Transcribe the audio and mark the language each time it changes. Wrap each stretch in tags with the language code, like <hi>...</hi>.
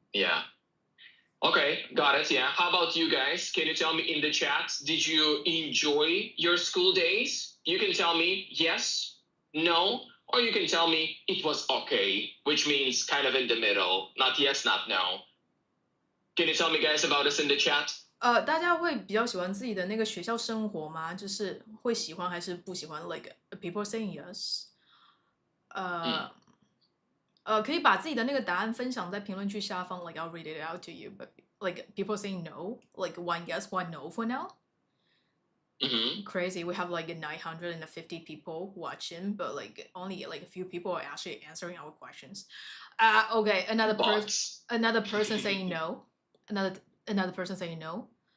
<en>Yeah. Okay, got it. Yeah. How about you guys? Can you tell me in the chat, did you enjoy your school days? You can tell me yes, no, or you can tell me it was okay, which means kind of in the middle, not yes, not no. Can you tell me guys about this in the chat?</en> <zh>大家会比较喜欢自己的那个学校生活吗？就是会喜欢还是不喜欢 ？</zh> <en>Like people saying yes，</en> <zh>可以把自己的那个答案分享在评论区下方，</zh> <en>like I'll read it out to you. But like people saying no, like one yes, one no for now. Crazy. We have like 950 people watching, but like only like a few people are actually answering our questions. Okay, another person saying no. Another person saying no.</en>